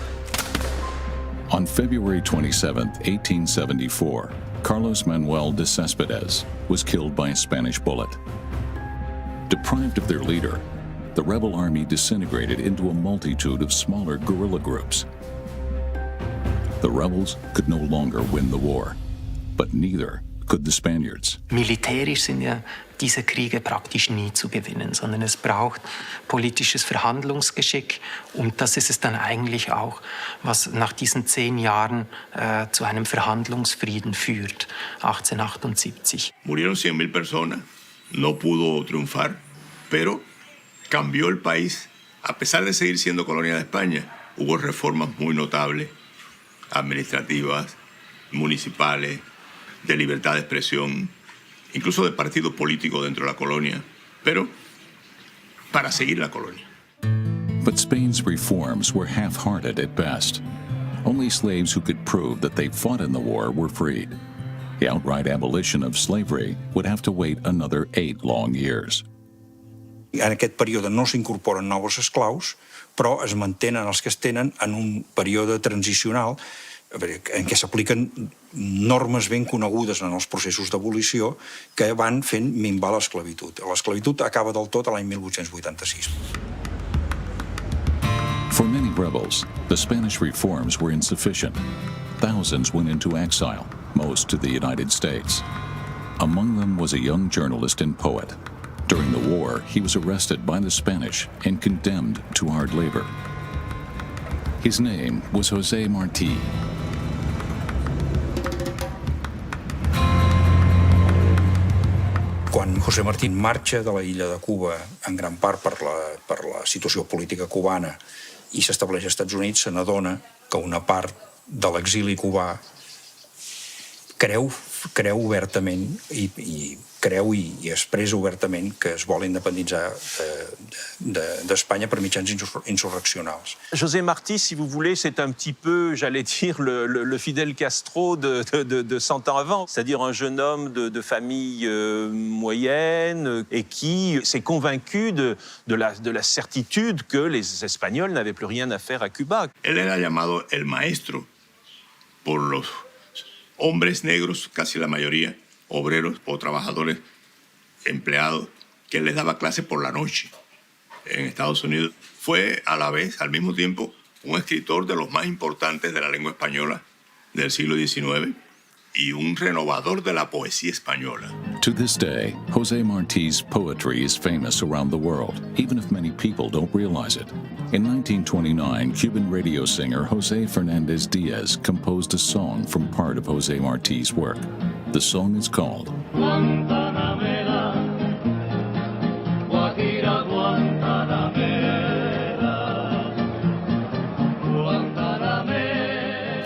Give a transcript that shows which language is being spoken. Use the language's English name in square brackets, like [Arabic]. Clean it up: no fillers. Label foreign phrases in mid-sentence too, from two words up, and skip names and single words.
[English] On February 27, 1874, Carlos Manuel de Céspedes was killed by a Spanish bullet. Deprived of their leader, the rebel army disintegrated into a multitude of smaller guerrilla groups. The rebels could no longer win the war, but neither could the Spaniards. [German] Militärisch sind ja diese Kriege praktisch nie zu gewinnen, sondern es braucht politisches Verhandlungsgeschick und das ist es dann eigentlich auch, was nach diesen 10 Jahren zu einem Verhandlungsfrieden führt, 1878. [Spanish] Murieron 100.000 personas, no pudo triunfar, pero cambió el país. A pesar de seguir siendo colonia de España, hubo reformas muy notables, administrativas, municipales, de libertad de expresión, incluso de partido político dentro de la colonia, pero para seguir la colonia. [English] But Spain's reforms were half-hearted at best. Only slaves who could prove that they fought in the war were freed. The outright abolition of slavery would have to wait another 8 long years. [Catalan] En aquest període no s'incorporen nous esclaus, però es mantenen els que es tenen en un període transicional en què s'apliquen normes ben conegudes en els processos d'abolició que van fent minvar l'esclavitud. L'esclavitud acaba del tot a l'any 1886. [English] For many rebels, the Spanish reforms were insufficient. Thousands went into exile, most to the United States. Among them was a young journalist and poet. During the war, he was arrested by the Spanish and condemned to hard labor. His name was José Martí. [Catalan] Quan José Martín marxa de la illa de Cuba, en gran part per la situació política cubana, i s'estableix als Estats Units, se n'adona que una part de l'exili cubà creu obertament i expressa obertament que es vol independitzar d'Espanya per mitjans insurreccionals. [French] José Martí, si vous voulez, c'est un petit peu, j'allais dire, le Fidel Castro de 100 ans avant, c'est-à-dire un jeune homme de famille moyenne et qui s'est convaincu de la certitude que les Espagnols n'avaient plus rien à faire à Cuba. [Spanish] Él era llamado el maestro por los hombres negros, casi la mayoría, obreros o trabajadores, empleados, que les daba clases por la noche en Estados Unidos. Fue a la vez, al mismo tiempo, un escritor de los más importantes de la lengua española del siglo XIX y un renovador de la poesía española. [English] To this day, José Martí's poetry is famous around the world, even if many people don't realize it. In 1929, Cuban radio singer José Fernández Díaz composed a song from part of José Martí's work. The song is called [Spanish] Guantanamera, Guajira Guantanamera, Guantanamera.